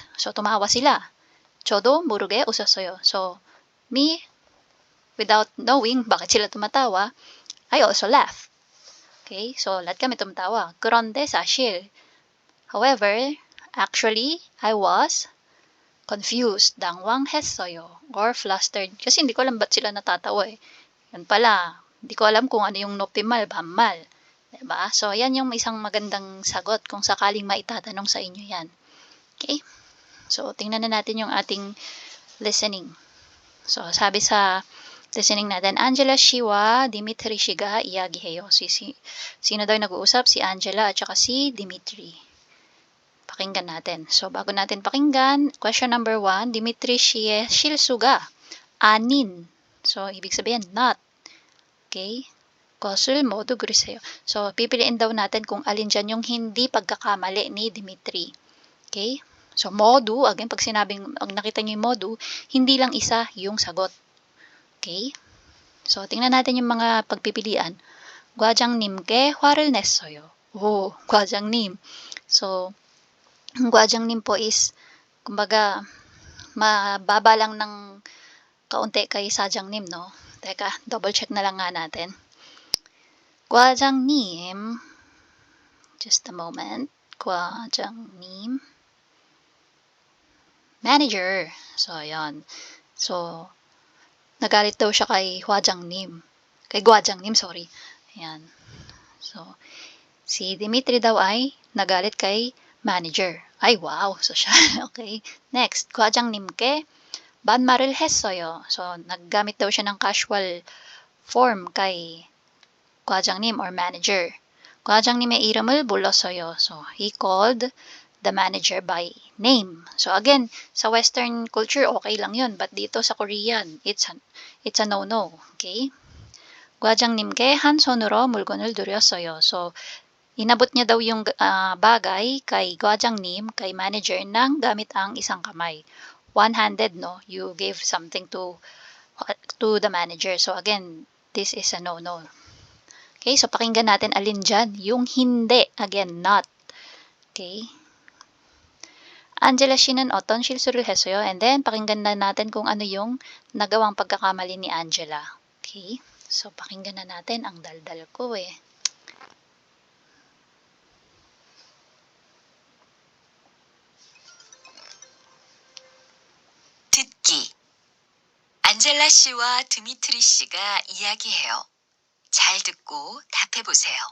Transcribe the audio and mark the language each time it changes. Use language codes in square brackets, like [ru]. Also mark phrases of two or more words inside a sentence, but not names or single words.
[tl] So, tumawa sila. [ko] 저도 모르게 웃었어요. [en] So, me, without knowing [tl] bakit sila tumatawa, [en] I also laugh. Okay? So, [tl] lahat kami tumatawa. [ko] 그런데 사실, however, [en] actually, I was confused. [ko] 당황했어요. [en] Or flustered. [tl] Kasi hindi ko alam ba't sila natatawa eh. Yan pala. Hindi ko alam kung ano yung noptimal, banmal. Diba? So, yan yung isang magandang sagot kung sakaling maitatanong sa inyo yan. Okay? So, tingnan na natin yung ating listening. So, sabi sa listening natin, [ko] Angela 씨와 Dimitri 씨가 이야기해요. [tl] Sino daw nag-uusap? Si Angela at saka si Dimitri. Pakinggan natin. So, bago natin pakinggan, question number 1, [ko] Dimitri 씨의 실수가 아닌. [tl] So, ibig sabihin, not. [ko] Okay? 것을 모두 그리세요. [tl] So, pipiliin daw natin kung alin dyan yung hindi pagkakamali ni Dimitri. Okay? So, modu, again, pag nakita nyo yung modu, hindi lang isa yung sagot. Okay? So, tingnan natin yung mga pagpipilian. [ko] 과장님께 화를 냈어요. Oh, 과장님. [tl] So, 과장님 po is, kumbaga, mababa lang ng kaunti kay 사장님, no? Teka, double check na lang nga natin. [en] 과장님, just a moment. 과장님. Manager. So, [tl] ayan. So, nagalit daw siya kay 과장님. Kay 과장님, sorry. Ayan. So, si Dimitri daw ay nagalit kay manager. Ay, wow. So, siya. Okay. Next, [ko] 과장님께 반말을 했어요. [tl] So, naggamit daw siya ng [en] casual form [tl] kay 과장님 or manager. [ko] 과장님의 이름을 불렀어요. [en] So, he called the manager by name. So, again, [tl] sa [en] Western culture, [tl] okay lang yun. But dito sa Korean, [en] it's a no-no. [tl] Okay? [ko] 과장님께 한 손으로 물건을 드렸어요. [tl] So, inabot niya daw yung bagay kay 과장님, kay manager, ng gamit ang isang kamay. [en] One-handed, no? You gave something to the manager. So, again, this is a no-no. Okay, so [tl] pakinggan natin alin dyan. Yung hindi. [en] Again, not. [ko] Okay. Angela 씨는 어떤 실수를 했어요? [en] And then, [tl] pakinggan na natin kung ano yung nagawang pagkakamali ni Angela. Okay. So, pakinggan na natin. Ang daldal ko eh. [ko] 듣기. 안젤라 씨와 드미트리 씨가 이야기해요. 잘 듣고 답해보세요.